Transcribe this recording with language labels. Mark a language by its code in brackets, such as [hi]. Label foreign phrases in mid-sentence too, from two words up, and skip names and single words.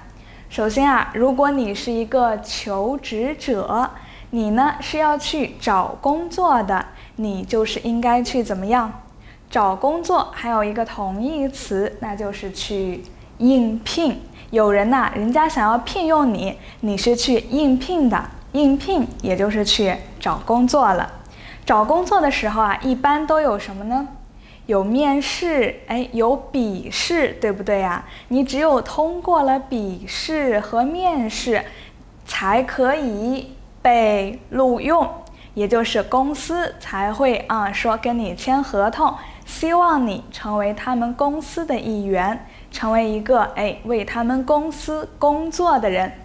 [zh] 首先如果你是一個求職者，你呢是要去找工作的，你就是應該去怎麼樣？找工作還有一個同義詞，那就是去應聘。有人人家想要聘用你，你是去應聘的，應聘也就是去找工作了。找工作的時候一般都有什麼呢？有面試，有筆試，對不對呀？你只有通過了筆試和面試，才可以被錄用，也就是公司才會說跟你簽合同，希望你成為他們公司的一員，成為一個為他們公司工作的人。